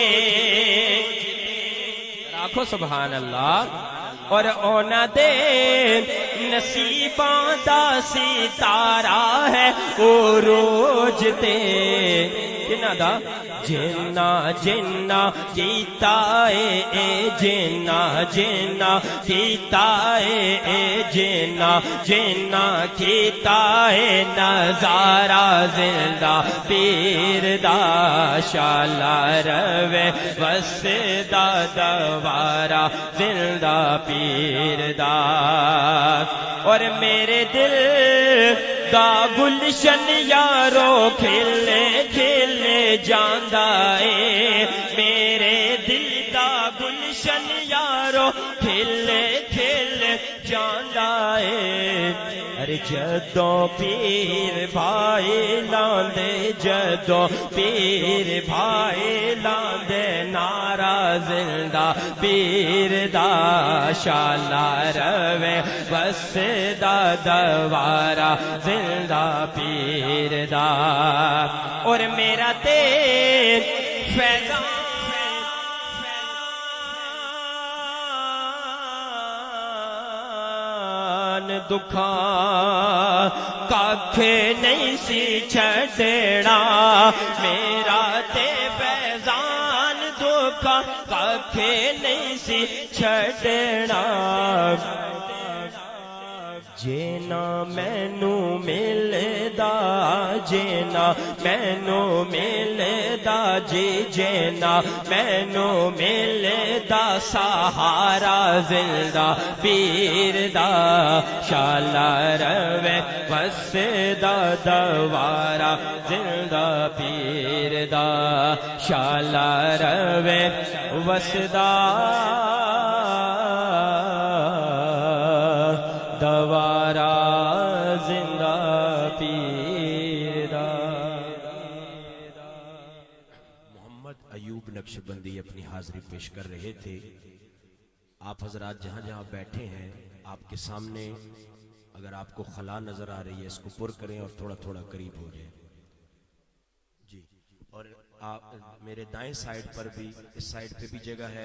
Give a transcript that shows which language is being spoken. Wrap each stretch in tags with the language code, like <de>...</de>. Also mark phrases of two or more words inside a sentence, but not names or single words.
<pa>آنکھو</pa> <ar>سبحان اللہ</ar> <pa>اور اونا دے نصیباں دا ستارہ ہے عروج تے کنا دا جنہ جنہ کیتا اے جنہ جنہ کیتا اے جنہ جنہ کیتا اے نظارہ زندہ پیر دا شالا روے بس دا دوبارہ زندہ پیر دا اور میرے دل دا گلشن یارو کھلے کھلے جاندا اے میرے دل دا گلشن یارو کھلے کھلے جاندا اے ارے جدوں پیر بھائی لاندے جدوں پیر بھائی لاندے نعرہ زندہ پیر دا شالا روے بس دا دوبارہ زندہ پیر دا اور میرا تیر فیضان دکھاں ککھ نہیں سی چھڑنا میرا تے فیضان دکھاں ککھ نہیں سی چھڑنا جینا مینو ملدا جینا مینو ملدا جی جینا مینو ملدا سہارا زندہ پیر دا شالا روے بس دا دوبارہ زندہ پیر دا شالا روے بس دا دوبارہ زندہ پیر دا</pa> <ur>محمد ایوب نقشبندی اپنی حاضری پیش کر رہے تھے. آپ حضرات جہاں جہاں بیٹھے ہیں آپ کے سامنے اگر آپ کو خلا نظر آ رہی ہے اس کو پر کریں اور تھوڑا تھوڑا قریب ہو جائیں جی. اور آپ میرے دائیں سائیڈ پر بھی اس سائیڈ پہ بھی جگہ ہے.</ur>